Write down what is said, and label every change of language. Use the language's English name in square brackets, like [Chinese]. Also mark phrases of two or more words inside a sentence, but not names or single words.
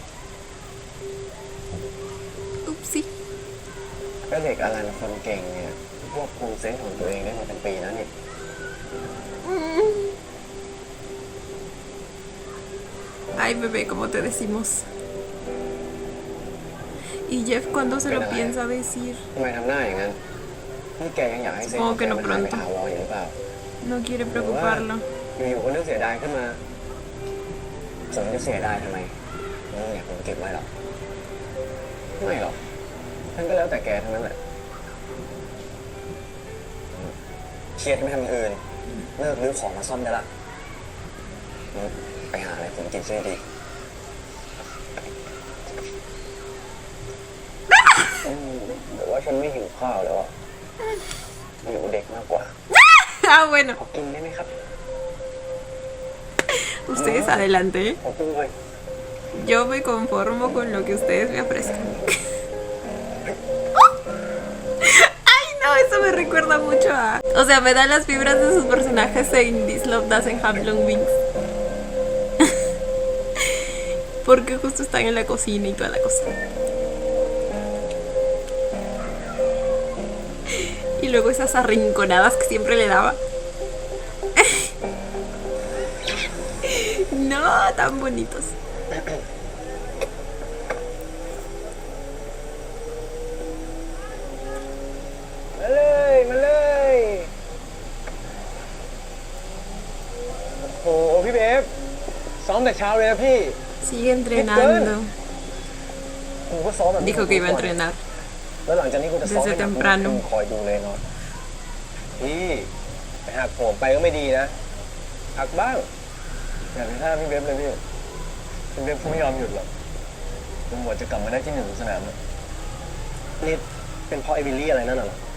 [Spanish] Upsi. [Thai] ก็เด็กอะไรละคนเก่งเนี่ยควบคุมเซนส์ของตัวเองได้มาเป็นปีแล้วนี่ [Spanish] Ay, bebé, como te decimos. ¿Y Jeff cuándo se lo piensa decir? [Thai] ทำไมทำหน้าอย่างนั้นนี่แกยังอยากให้เซนส์ของแกมันหายไปถาวรอยู่หรือเปล่า [Spanish] No quiere preocuparlo. [Thai] อยู่ๆก็นึกเสียดายขึ้นมาสมจะเสียดายทำไมมึงอยากผมเก็บไว้หรอไม่หรอกท่านก็แล้วแต่แกทั้งนั้นแหละเครียดไม่ทำอย่างอื่นเลิกรื้อของมาซ่อมได้ละไปหาอะไรผมกินซะดีแต่ว่าฉันไม่หิวข้าวแล้วอ่ะหิวเด็กมากกว่า [Spanish] Ah, bueno. [Thai] ขอกินได้ไหมครับ [Spanish] Ustedes adelante. [Thai] ขอกินเลย [Spanish] Yo me conformo con lo que ustedes me ofrezcan. Ay, no, eso me recuerda mucho a... O sea, me da las vibras de sus personajes en This Love Doesn't Have Long Wings. Porque justo están en la cocina y toda la cosa. Y luego esas arrinconadas que siempre le daba. No, tan bonitos. [Thai] มาเลยมาเลยโอ้โหพี่เบฟซ้อมแต่เช้าเลยนะพี่ [Spanish] Sigue entrenando. [Thai] กูก็ซ้อมแบบ [Spanish] Dijo que iba a entrenar. [Thai] แล้วหลังจากนี้กูจะซ้อม [Spanish] Desde [Thai] ให้หนัก [Spanish] temprano [Thai] มึงคอยดูเลยเนาะพี่ไปหักโหมไปก็ไม่ดีนะหักบ้างอย่าไปท่าพี่เบฟเลยพี่เบฟไม่ยอมหยุดหรอกจนกว่าจะกลับมาได้ที่หนึ่งของสนามอะนี่เป็นเพราะไอวิลลี่อะไรนั่นน่ะเหรอ